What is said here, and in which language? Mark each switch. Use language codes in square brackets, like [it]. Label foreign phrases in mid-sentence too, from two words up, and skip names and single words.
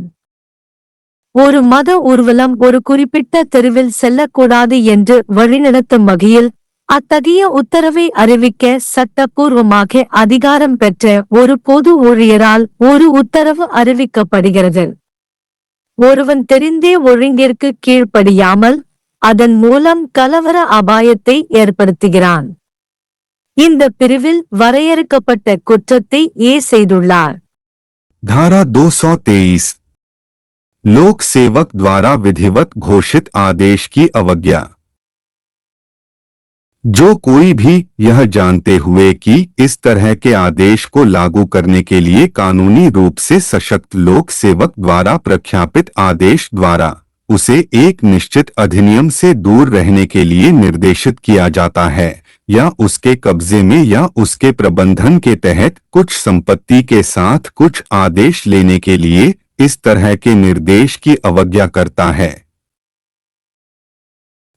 [ta] ஒரு மத ஊர்வலம் ஒரு குறிப்பிட்ட தெருவில் செல்லக்கூடாது என்று வழிநடத்தும் வகையில் அத்தகைய உத்தரவை அறிவிக்க சட்டப்பூர்வமாக அதிகாரம் பெற்ற ஒரு பொது ஊழியரால் ஒரு உத்தரவு அறிவிக்கப்படுகிறது. ஒருவன் தெரிந்தே ஒழுங்கிற்கு கீழ்ப்படியாமல் அதன் மூலம் கலவர அபாயத்தை ஏற்படுத்துகிறான். இந்த பிரிவில் வரையறுக்கப்பட்ட குற்றத்தை செய்துள்ளார். [hi] धारा 223 लोक सेवक द्वारा विधिवत घोषित आदेश की अवज्ञा। जो कोई भी यह जानते हुए कि इस तरह के आदेश को लागू करने के लिए कानूनी रूप से सशक्त लोक सेवक द्वारा प्रख्यापित आदेश द्वारा उसे एक निश्चित अधिनियम से दूर रहने के लिए निर्देशित किया जाता है, या उसके कब्जे में या उसके प्रबंधन के तहत कुछ संपत्ति के साथ कुछ आदेश लेने के लिए इस तरह के निर्देश की अवज्ञा करता है,